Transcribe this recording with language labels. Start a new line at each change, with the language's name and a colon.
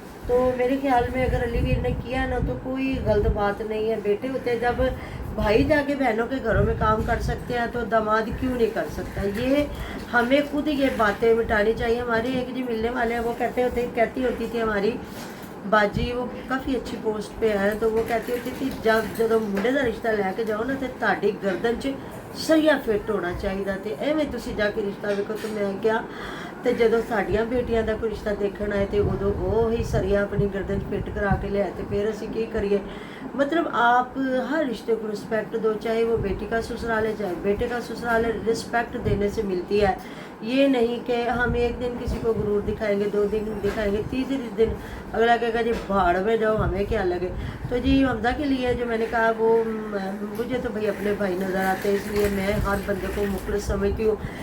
Hindi: तो मेरे ख्याल में अगर अलीवीर ने किया ना तो कोई गलत बात नहीं है। बेटे होते हैं, जब भाई जाके बहनों के घरों में काम कर सकते हैं तो दामाद क्यों नहीं कर सकता। ये हमें खुद ये बातें मिटानी चाहिए। हमारे एक जी मिलने वाले हैं, वो कहती होती थी हमारी बाजी वो काफ़ी अच्छी पोस्ट पे है, तो वो कहती होती कि
Punjabi: ਜਦੋਂ ਮੁੰਡੇ ਦਾ ਰਿਸ਼ਤਾ ਲੈ ਕੇ ਜਾਓ ਨਾ ਤੇ ਤੁਹਾਡੀ ਗਰਦਨ 'ਚ ਸਰੀਆ ਫਿੱਟ ਹੋਣਾ ਚਾਹੀਦਾ, ਤੇ ਐਵੇਂ ਤੁਸੀਂ ਜਾ ਕੇ ਰਿਸ਼ਤਾ ਵੇਖੋ। ਤੇ ਮੈਂ ਕਿਹਾ ਤੇ ਜਦੋਂ ਸਾਡੀਆਂ ਬੇਟੀਆਂ ਦਾ ਕੋਈ ਰਿਸ਼ਤਾ ਦੇਖਣ ਆਏ ਤੇ ਉਦੋਂ ਉਹ ਹੀ ਸਰੀਆ ਆਪਣੀ ਗਰਦਨ 'ਚ ਫਿੱਟ ਕਰਾ ਕੇ ਲਿਆਏ, ਤੇ ਫਿਰ ਅਸੀਂ ਕੀ ਕਰੀਏ।
Hindi: मतलब आप हर रिश्ते को रिस्पेक्ट दो, चाहे वो बेटी का ससुराल है चाहे बेटे का ससुराल है, रिस्पेक्ट देने से मिलती है। ये नहीं कि हम एक दिन किसी को गुरूर दिखाएंगे, 2 दिन दिखाएंगे, तीसरे दिन अगला कहेगा जी भाड़ में जाओ, हमें क्या लगे। तो जी हमजा के लिए जो मैंने कहा वो मुझे तो भाई अपने भाई नज़र आते हैं, इसलिए मैं हर बंदे को मुखलिस समझती हूँ।